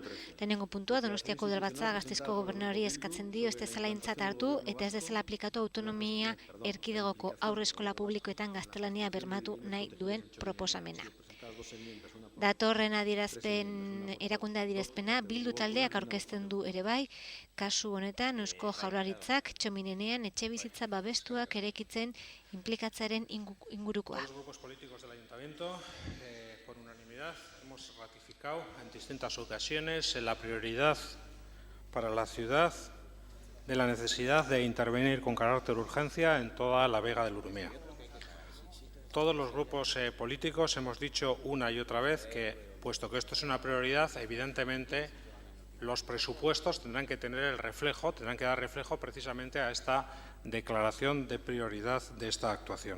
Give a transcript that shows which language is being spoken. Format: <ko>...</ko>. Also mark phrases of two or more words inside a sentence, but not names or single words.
<eu>Lehenengo puntua, Donostiako Udalbatza Gasteizko Gobernadori eskatzen dio ez dezala aintzat hartu eta ez dezala aplikatu autonomia erkidegoko aurreskola publikoetan gaztelania bermatu nahi duen proposamena. Datorren erakunde adierazpena Bildu taldeak aurkezten du ere bai, kasu honetan Eusko Jaurlaritzak txominenean etxebizitza babestuak erekitzen inplikatzearen ingurukoa.</eu> <es>Los grupos políticos del Ayuntamiento, por unanimidad, hemos ratificado en distintas ocasiones la prioridad para la ciudad de la necesidad de intervenir con carácter de urgencia en toda la Vega del Urumea. Todos los grupos políticos hemos dicho una y otra vez que, puesto que esto es una prioridad, evidentemente los presupuestos tendrán que tener el reflejo, tendrán que dar reflejo precisamente a esta declaración de prioridad de esta actuación.</es>